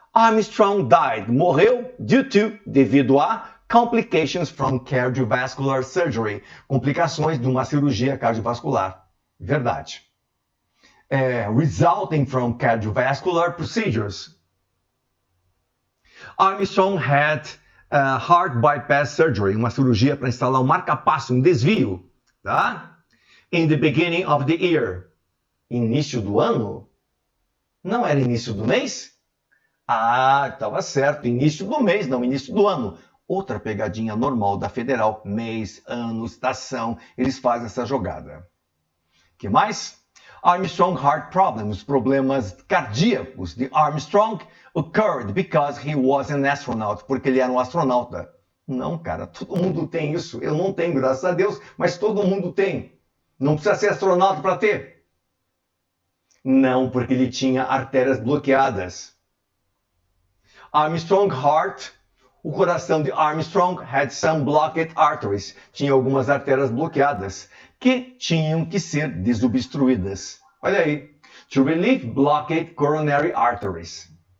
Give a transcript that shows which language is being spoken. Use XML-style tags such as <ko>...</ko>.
<en>Armstrong died,</en> <pt>morreu devido a</pt> <en>complications from cardiovascular surgery,</en> <pt>complicações de uma cirurgia cardiovascular. Verdade.</pt> <en>Resulting from cardiovascular procedures. Armstrong had heart bypass surgery,</en> <pt>uma cirurgia para instalar um marca-passo, um desvio, tá?</pt> <en>In the beginning of the year.</en> <pt>Início do ano? Não era início do mês? Estava certo, início do mês, não início do ano. Outra pegadinha normal da Federal, mês, ano, estação, eles fazem essa jogada. Que mais?</pt> <en>Armstrong heart problems,</en> <pt>problemas cardíacos de Armstrong</pt> <en>occurred because he was an astronaut,</en> <pt>porque ele era um astronauta. Não, cara, todo mundo tem isso. Eu não tenho, graças a Deus, mas todo mundo tem. Não precisa ser astronauta para ter. Não, porque ele tinha artérias bloqueadas.</pt> <en>Armstrong heart,</en> <pt>o coração de Armstrong</pt> <en>had some blocked arteries.</en> <pt>Tinha algumas artérias bloqueadas que tinham que ser desobstruídas. Olha aí.</pt> <en>To relieve blocked coronary arteries.</en>